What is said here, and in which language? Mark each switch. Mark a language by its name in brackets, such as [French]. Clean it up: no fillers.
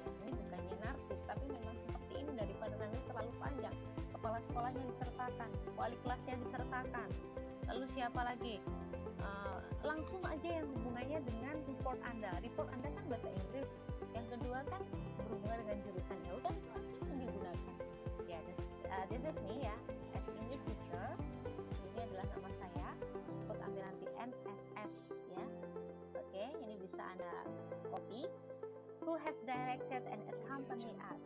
[Indonesian] Ini bukannya narsis, tapi memang seperti ini, daripada nanti terlalu panjang. Kepala sekolahnya disertakan, wali kelasnya disertakan, lalu siapa lagi? Langsung aja yang hubungannya dengan report Anda. Report Anda kan bahasa Inggris, yang kedua kan berhubungan dengan jurusan, ya udah itu aja yang digunakan. [English] Ya, this is me ya, as English teacher. [Indonesian] Ini adalah nama saya, ikut ambil nanti NSS ya. Oke, ini bisa Anda copy. [English] Who has directed and accompanied us.